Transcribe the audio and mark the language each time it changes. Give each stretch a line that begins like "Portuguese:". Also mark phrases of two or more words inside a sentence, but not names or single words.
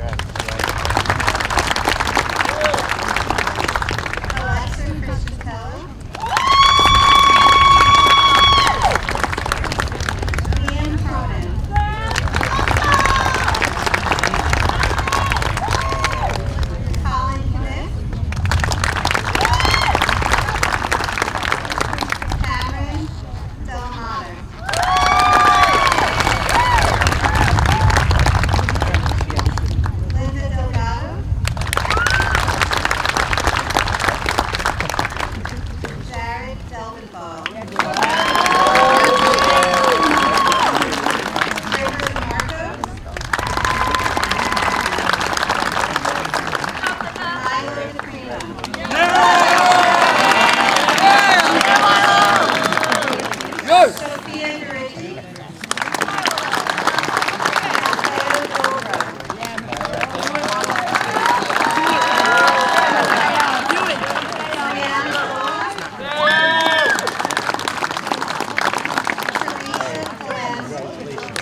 English: Alexa Christian Keller. Ian Cronin. Colin Kniff. Cameron Delamater. Linda Delgado. Jared Delvenbaugh. Rivers Marcos. Milo DePrimo. Sophia Garici. Alfredo Dobro. Mariana Moore. Teresa Polanski.